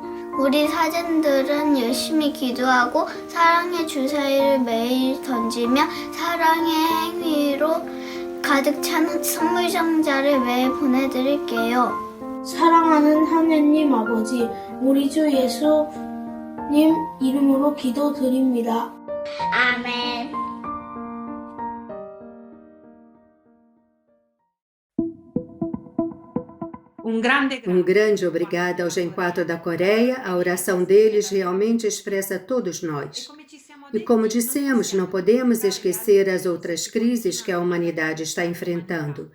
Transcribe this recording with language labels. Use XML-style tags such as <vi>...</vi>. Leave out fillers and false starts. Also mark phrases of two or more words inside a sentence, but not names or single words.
<ko>우리 사제들은 열심히 기도하고 사랑의 주사위를 매일 던지며 사랑의 행위로 가득 찬 선물 상자를 매일 보내드릴게요. 사랑하는 하느님 아버지, 우리 주 예수님 이름으로 기도드립니다. 아멘.</ko> <pt>Um grande obrigado ao Gen 4 da Coreia. A oração deles realmente expressa todos nós. E como dissemos, não podemos esquecer as outras crises que a humanidade está enfrentando.</pt>